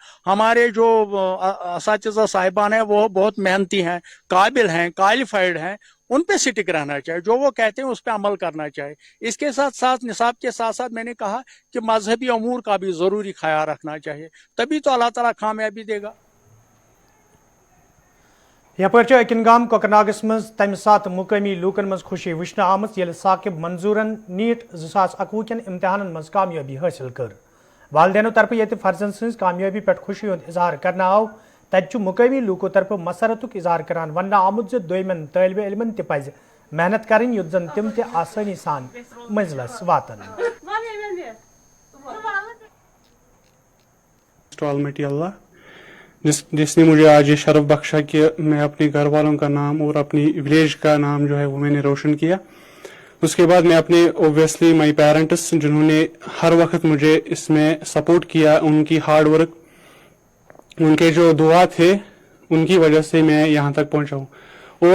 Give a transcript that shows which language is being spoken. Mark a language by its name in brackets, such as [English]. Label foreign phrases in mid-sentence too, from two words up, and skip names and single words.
[Hindi] हमारे जो असातिज़ा साहिबान हैं वो बहुत मेहनती हैं, काबिल हैं, क्वालिफाइड हैं। उन पे स्टिक रहना चाहिए, जो वो कहते हैं उस पर अमल करना चाहिए। इसके साथ साथ निसाब के साथ साथ मैंने कहा कि मजहबी अमूर का भी ज़रूरी ख्याल रखना चाहिए, तभी तो अल्लाह ताला कामयाबी देगा। [Kashmiri] यपर अकिन गाम कोकरनागस मज तम सात मुकामी लूकन मज खुशी वुचन आमत येल साकिब मंजूरन नीट 2021 कन इम्तिहानन मज कामयाबी हासिल कर। वालदेनो तरफ ये फर्जन सज कामयाबी पे खुशी हुंद इजहार करना आव। तत मुकामी लूको तरफ मसरतुक इजहार करान वन आमुत दोयमन तलब इलमन तज मेहनत करें युत जन तिम ते आसानी सान मंजिलस वातन। [Hindi] ऑलमाइटी अल्लाह जिसने मुझे आज ये शरफ बख्शा कि मैं अपने घर वालों का नाम और अपनी विलेज का नाम जो है वो मैंने रोशन किया। उसके बाद मैं अपने ओबियसली [English] my parents [Hindi] जिन्होंने हर वक्त मुझे इसमें सपोर्ट किया, उनकी [English] hard work, [Hindi] उनके जो दुआ थे, उनकी वजह से मैं यहाँ तक पहुँचा हूँ।